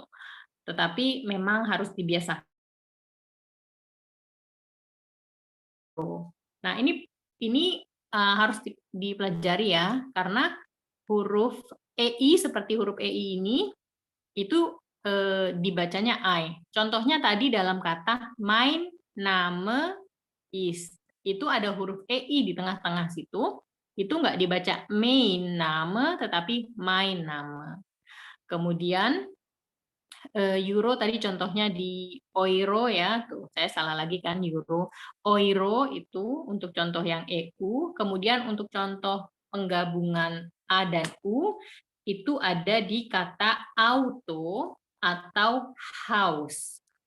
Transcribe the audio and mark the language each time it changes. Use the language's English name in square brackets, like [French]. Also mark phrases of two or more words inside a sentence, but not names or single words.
[Indonesian] Tetapi memang harus dibiasakan. Nah, ini harus dipelajari ya, karena huruf EI seperti huruf EI ini itu dibacanya I. Contohnya tadi dalam kata [German] mein Name ist, [Indonesian] itu ada huruf EI di tengah-tengah situ, itu nggak dibaca [German] mein Name, [Indonesian] tetapi [German] mein Name. [Indonesian] Kemudian euro tadi contohnya di euro ya, tuh saya salah lagi kan euro. Euro itu untuk contoh yang EU, kemudian untuk contoh penggabungan A dan U itu ada di kata auto atau house.